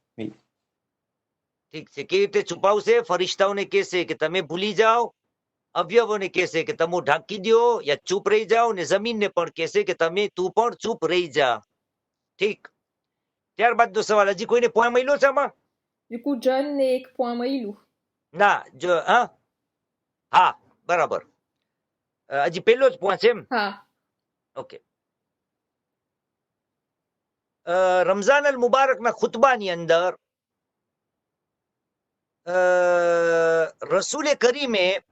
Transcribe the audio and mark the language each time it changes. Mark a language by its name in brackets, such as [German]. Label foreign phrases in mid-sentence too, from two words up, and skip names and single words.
[Gujarati] ઠીક છે કેવી રીતે છુપાવશે? ફરિશ્તાઓને કહેશે કે તમે ભૂલી જાઓ, અવયવોને કહેશે કે તમે ઢાંકી દો યા ચૂપ રહી જાઓ ને જમીનને પણ કહેશે કે તમે તું પણ ચૂપ રહી જા. ઠીક, ત્યારબાદનો સવાલ હજી કોઈને પોઈન્ટ મળ્યો છે આમાં? [French] Du coup, [Gujarati] John ને એક point મળ્યું. ના જો હા બરાબર હજી પહેલો જ પોઈન્ટ છે એમ? હા. ઓકે. રમઝાન અલ મુબારકના ખુતબાની અંદર રસૂલે કરીમે